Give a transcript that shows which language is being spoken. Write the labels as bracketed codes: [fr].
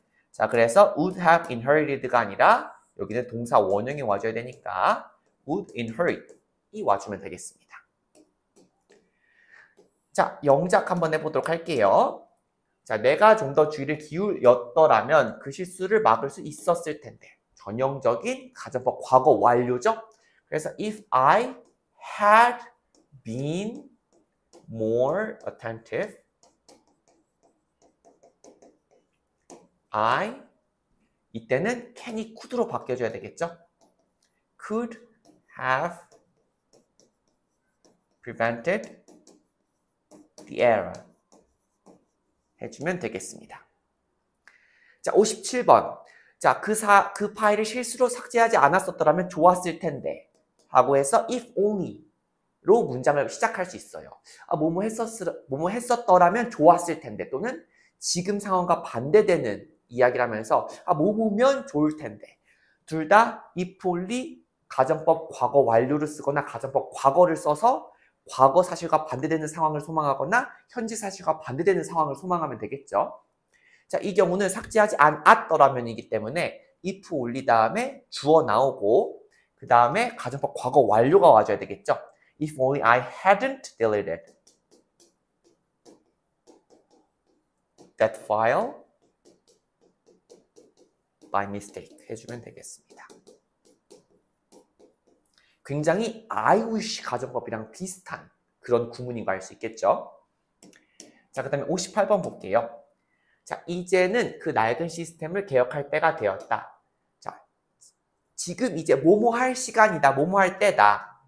[ko] 자, 그래서 would have inherited가 아니라 여기는 동사 원형이 와줘야 되니까 would inherit이 와주면 되겠습니다. 자, 영작 한번 해보도록 할게요. 자, 내가 좀 더 주의를 기울였더라면 그 실수를 막을 수 있었을 텐데. 전형적인 가정법 과거 완료죠? 그래서 [en] if I had been more attentive, [ko] 이때는 can이 could로 바뀌어줘야 되겠죠? [en] could have prevented the error [ko] 해주면 되겠습니다. 자, 57번. 자, 그 파일을 실수로 삭제하지 않았었더라면 좋았을 텐데 하고 해서 if only로 문장을 시작할 수 있어요. 아, 뭐뭐 했었더라면 좋았을 텐데 또는 지금 상황과 반대되는 이야기를 하면서 아, 뭐뭐면 좋을 텐데 둘 다 if only 가정법 과거 완료를 쓰거나 가정법 과거를 써서 과거 사실과 반대되는 상황을 소망하거나 현재 사실과 반대되는 상황을 소망하면 되겠죠. 자, 이 경우는 삭제하지 않았더라면이기 때문에 if 올리 다음에 주어 나오고 그 다음에 가정법 과거 완료가 와줘야 되겠죠. [en] If only I hadn't deleted that file by mistake [ko] 해주면 되겠습니다. 굉장히 I wish 가정법이랑 비슷한 그런 구문인 거 알 수 있겠죠. 자, 그 다음에 58번 볼게요. 자, 이제는 그 낡은 시스템을 개혁할 때가 되었다. 자, 지금 이제 뭐뭐 할 시간이다. 뭐뭐 할 때다.